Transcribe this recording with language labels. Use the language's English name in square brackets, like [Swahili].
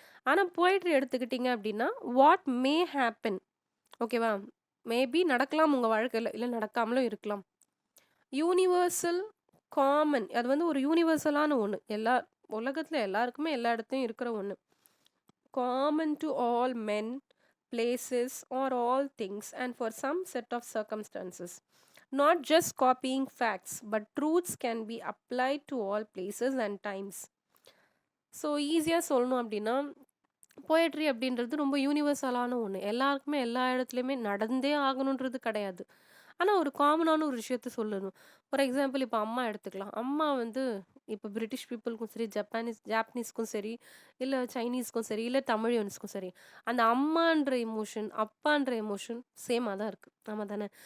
[Tamil] ஆனால் போய்ட்ரி எடுத்துக்கிட்டிங்க அப்படின்னா [English] what may happen, [Tamil] ஓகேவா, மேபி நடக்கலாம் உங்கள் வாழ்க்கையில், இல்லை நடக்காமலும் இருக்கலாம். யூனிவர்சல் காமன், அது வந்து ஒரு யூனிவர்சலான ஒன்று, உலகத்தில் எல்லாருக்குமே எல்லா இடத்துலையும் இருக்கிற ஒன்று. [English] Common to all men, places or all things and for some set of circumstances. Not just copying facts, but truths can be applied to all places and times. [Tamil] So ஈஸியாக சொல்லணும் அப்படின்னா போயட்ரி அப்படின்றது ரொம்ப யூனிவர்சலான ஒன்று, எல்லாருக்குமே எல்லா இடத்துலையுமே நடந்தே ஆகணுன்றது கிடையாது. ஆனால் ஒரு காமனான ஒரு விஷயத்த சொல்லணும். ஃபார் எக்ஸாம்பிள் இப்போ அம்மா எடுத்துக்கலாம். அம்மா வந்து இப்போ பிரிட்டிஷ் பீப்புளுக்கும் சரி, ஜாப்பனீஸ்க்கும் சரி, இல்லை சைனீஸ்க்கும் சரி, இல்லை தமிழியன்ஸ்க்கும் சரி, அந்த அம்மான்ற எமோஷன் அப்பான்ற எமோஷன் சேமாக தான் இருக்குது. ஆமாம் தானே?